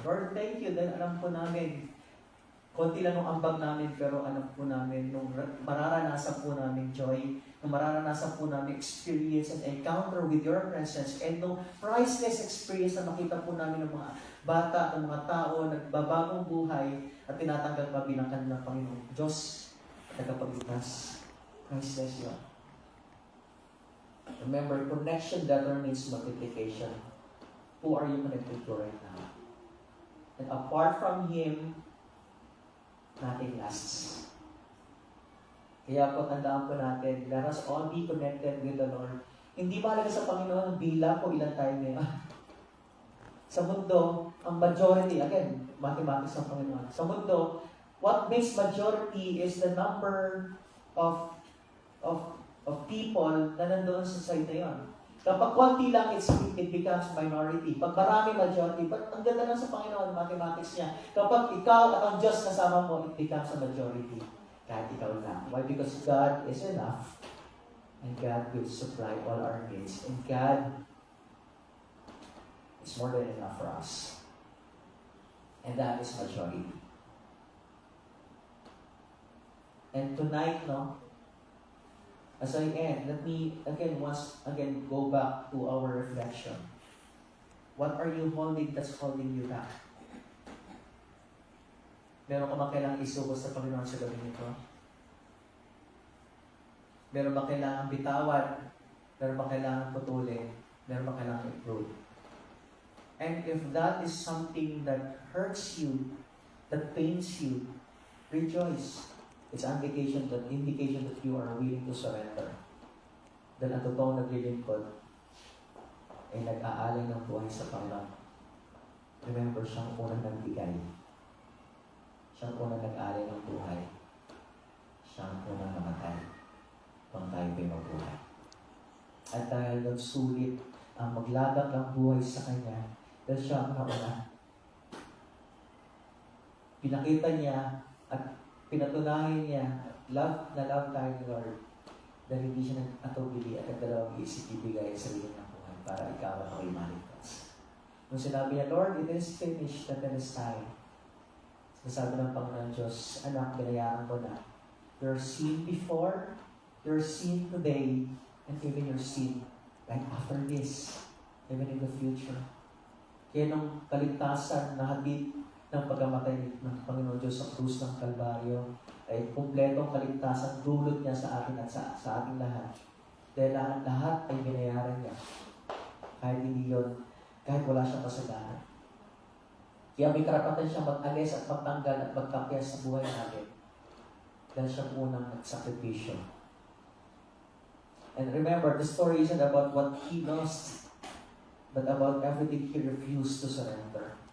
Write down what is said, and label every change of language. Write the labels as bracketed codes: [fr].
[tl] Lord, thank you dahil alam po namin, konti lang ang ambag namin, pero alam po namin, nung mararanasan po namin joy, nung mararanasan po namin [en] experience and encounter with your presence, [tl] and nung priceless experience na makita po namin ng mga bata, ng mga tao, nagbabagong buhay, at tinatanggap pa bilang kanilang Panginoon Diyos at tagapagligtas. Priceless yun. [en] Remember, connection determines multiplication. Who are you connected to right now? And apart from Him, nothing lasts. [tl] Kaya po, tandaan po natin, [en] let us all be connected with the Lord. [tl] Hindi mahalaga sa Panginoon ang bilang kung ilan tayo ngayon. Sa mundo, ang majority, again, mathematics ng Panginoon. [en] Sa mundo, what makes majority is the number of people [tl] na nandoon sa side na yun. Kapag konti lang, [en] it becomes minority. [tl] Pag marami, majority. But ang ganda lang sa Panginoon, mathematics niya. Kapag ikaw at ang Diyos kasama mo, [en] it becomes a majority. [tl] Kahit ikaw lang. [en] Why? Because God is enough. And God will supply all our needs. And God is more than enough for us. And that is majority. And tonight, as I end, let me again go back to our reflection. What are you holding that's holding you back? [tl] Meron ka ba kailangang isubos sa Panginoon sa gabi nito? Meron ba kailangang bitawan? Meron ba kailangang putulin? Meron ba kailangang improve? [en] And if that is something that hurts you, that pains you, rejoice. It's an indication that you are willing to surrender. [tl] Dahil ang totoong naglilingkod ay nag-aalay ng buhay sa Panginoon. Remember, siyang unang nagbigay. Siyang unang nag-aalay ng buhay. Siyang unang namatay. Kung tayo ay mabuhay. At dahil doon sulit ang maglagak ng buhay sa Kanya, dahil siya ang nauna. Pinakita niya at pinatunayan niya, love tayo ni Lord, dahil hindi siya nag-atubili at nagdalawang isip ibigay sa sarili ng buhay para ikaw at ako'y maligtas. Nung sinabi niya, Lord, [en] it is finished, that it is time. [tl] Sinasabi ng Panginoon Diyos, anak, binayaan ko na. [en] Your sin before, your sin today, and even your sin right after this, even in the future. [tl] Kaya nung kaligtasan na hatid ng pagkamatay ng Panginoon Diyos sa krus ng Kalbaryo, ay kumpletong kaligtasan dulot niya sa atin at sa ating lahat. Dahil lahat ay binayaran niya. Kahit hindi yun, kahit wala siyang kasalanan. Kaya may karapatan siyang mag-alis at magtanggal at magkapya sa buhay natin. Dahil siya unang nagsakripisyo. [en] And remember, the story isn't about what He lost, but about everything He refused to surrender.